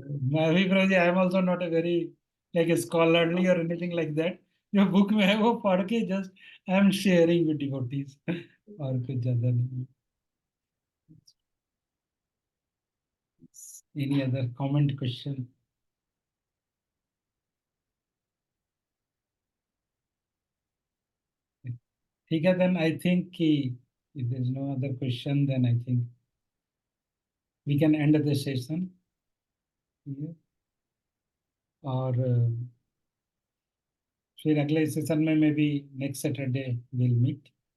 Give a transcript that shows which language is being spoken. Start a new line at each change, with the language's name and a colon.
Hindi: मैं भी bro ji,
English: I am also not a very like scholarly और anything like that.
Hindi: जो book में है वो पढ़ के
English: just I am sharing with devotees,
Hindi: और कुछ ज्यादा नहीं।
English: Any other comment, question?
Hindi: ठीक है,
English: then I think कि if there is no other question, then I think we can end the session here.
Hindi: और फिर अगले सेशन में
English: May be next Saturday will meet.